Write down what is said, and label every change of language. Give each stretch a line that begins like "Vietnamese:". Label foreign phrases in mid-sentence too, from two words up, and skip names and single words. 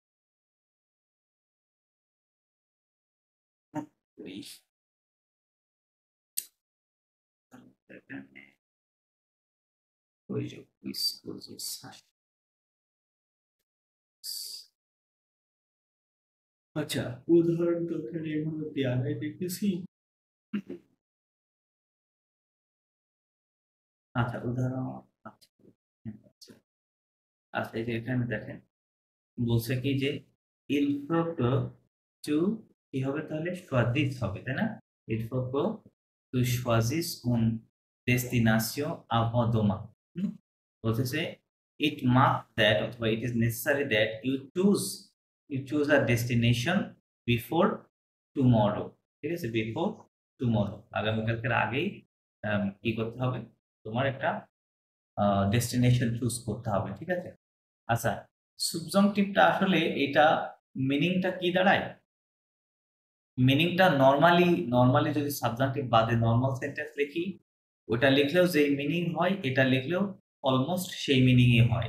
Bangla: ওই ওই যে আচ্ছা, উদাহরণটা ওখানে এভাবে দেয়া হয় দেখতেছি। আচ্ছা, উদাহরণ। আচ্ছা, আচ্ছা, আচ্ছা, এই যে এখানে দেখেন বলছে কি যে
French: il faut que tu
Bangla: কি হবে তাহলে choisir হবে তাই না?
French: il faut que tu choisisses une destination avant demain।
Bangla: হুম? বলতেছে
English: it must that অথবা it is necessary that you choose a destination before tomorrow।
Bangla: ঠিক আছে,
English: before tomorrow
Bangla: আগামীকালকের আগেই কি করতে হবে, তোমার একটা
English: destination choose
Bangla: করতে হবে। ঠিক আছে, আচ্ছা, subjunctive টা আসলে এটা মিনিংটা কি দাঁড়ায়? মিনিংটা নরমালি যদি সাবজেক্টিভ বাদে
English: normal sentence
Bangla: লিখি, ওটা লিখলেও যেই মিনিং হয় এটা লিখলেও অলমোস্ট সেই মিনিংই হয়।